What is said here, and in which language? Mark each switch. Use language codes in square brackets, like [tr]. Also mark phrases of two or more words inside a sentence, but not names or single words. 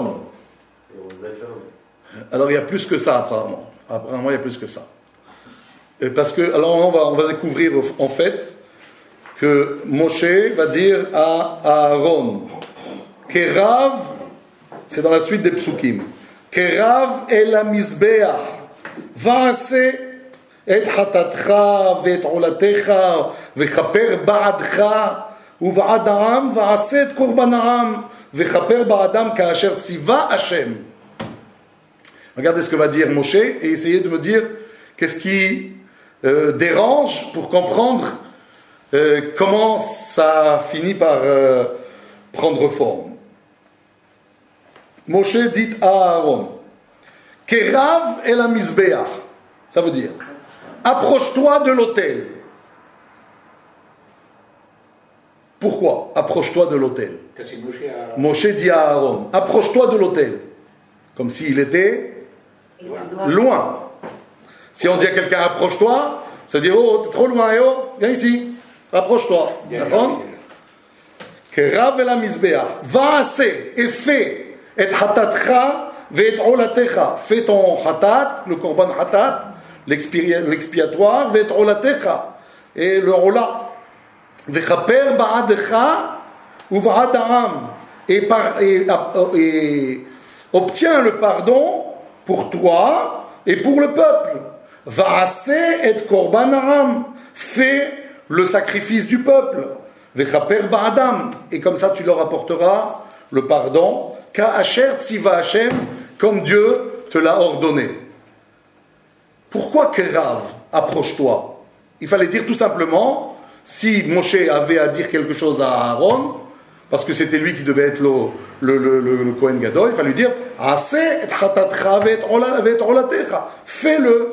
[fr] le shalom. Alors il y a plus que ça apparemment. Apparemment il y a plus que ça. Et parce que, alors on va découvrir en fait que Moshe va dire à Aaron, Kerav, c'est dans la suite des psukim, [he] קרב אל המזבח ועשה את חטאתך ואת עלתך וכפר בעדך ובעד העם ועשה את קרבן העם וכפר בעדם כאשר צוה השם. [fr] Regardez ce que va dire Moshe et essayez de me dire qu'est-ce qui dérange pour comprendre comment ça finit par prendre forme. Moshe dit à Aaron, [he] קרב אל המזבח, [fr] ça veut dire, approche-toi de l'autel. Pourquoi approche-toi de l'autel? C'est Moshe à... Moshe dit à Aaron, approche-toi de l'autel, comme s'il était loin. Si on dit à quelqu'un approche-toi, ça veut dire oh t'es trop loin, et oh viens ici, approche-toi. D'accord? [he] קרב אל המזבח ועשה את fais את חטאתך ואת עלתך, [fr] fais ton hatat, le [he] קרבן חטאת, [fr] l'expiatoire, [he] ואת עלתך [fr] et le ola, [he] וכפר בעדך ובעד העם [fr] et obtiens le pardon pour toi et pour le peuple. [he] ועשה את קרבן העם, [fr] fais le sacrifice du peuple. [he] וכפר בעדם, [fr] et comme ça tu leur apporteras le pardon. [he] כאשר צוה השם, [fr] comme Dieu te l'a ordonné. Pourquoi Kerav, approche-toi? Il fallait dire tout simplement, si Moshe avait à dire quelque chose à Aaron, parce que c'était lui qui devait être le [he] כהן גדול, [fr] il fallait lui dire [he] עשה את חטאתך ואת עלתך, [fr] fais-le.